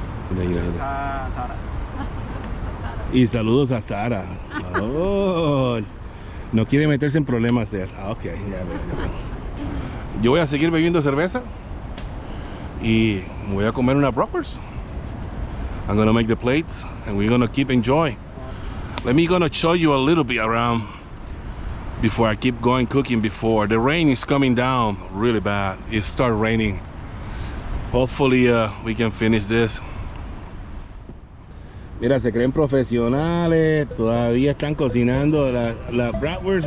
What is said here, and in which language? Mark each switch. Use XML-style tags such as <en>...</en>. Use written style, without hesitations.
<es>Mira, mira, Saludos mira. a Sara. Saludos a Sara. Y saludos a Sara. Oh, no quiere meterse en problemas, él. Ok, ya veo. Yo voy a seguir bebiendo cerveza y voy a comer una bratwurst.</es> <en>I'm gonna make the plates and we're gonna keep enjoying. Let me gonna show you a little bit around before I keep going cooking. Before the rain is coming down really bad, it started raining. Hopefully we can finish this.</en> <es>Mira, se creen profesionales, todavía están cocinando la bratwurst.</es>